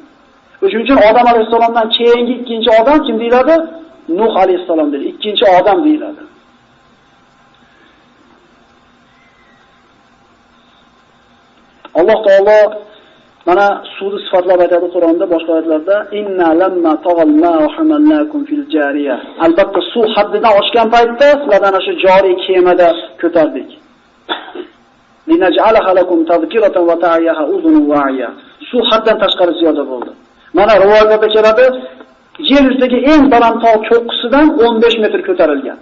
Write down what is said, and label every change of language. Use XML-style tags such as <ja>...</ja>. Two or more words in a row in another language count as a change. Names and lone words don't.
<uz>Shuning uchun Odam alayhisolamdan keyingi ikkinchi odam kim deyiladi? Nuh alayhisalom deyiladi. Ikkinchi odam deyiladi. Alloh taolo mana suvni sifatlab aytadi Qur'onda, boshqa oyatlarda</uz> <ar>إنا لما طغى الماء حملناكم في الجارية.</ar> <uz>Albatta suv haddidan oshgan paytda sizlardan ana shu joriy kemada ko'tardik.</uz> <ar>لنجعلها لكم تذكرة وتعيها أذن واعية.</ar> <uz>Suv haddan tashqari ziyoda bo'ldi. Mana rivoyatlarda keladi, yer yuzidagi eng baland tog' cho'qqisidan 15 metr ko'tarilgan.</uz>